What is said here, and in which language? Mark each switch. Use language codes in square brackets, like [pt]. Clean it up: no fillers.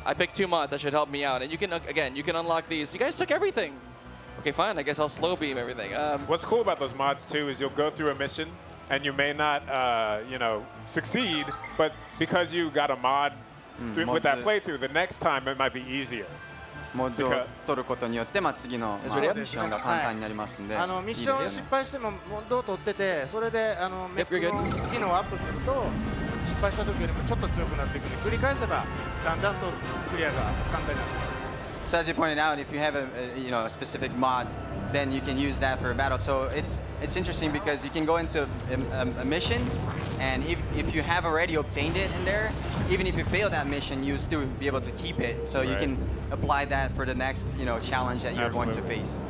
[en] I picked 2 mods. That should help me out. And you can, again, you can unlock these. You guys took everything. Okay, fine. I guess I'll slow beam everything. What's cool about those mods too is you'll go through a mission and you may not, you know, succeed, but because you got a mod with that playthrough, the next time it might be easier. [ja] モッドを取ることによって、まあ、次の、まあ、ミッションが簡単になりますんで、ミッション失敗してもモッドを取っててそれでメックの機能をアップすると失敗した時よりもちょっと強くなっていくので繰り返せばだんだんとクリアが簡単になっていく。 [en] So as you pointed out, if you have a specific mod, then you can use that for a battle. So it's interesting because you can go into a mission, and if you have already obtained it in there, even if you fail that mission, you still be able to keep it. So you can apply that for the next challenge that you're going to face.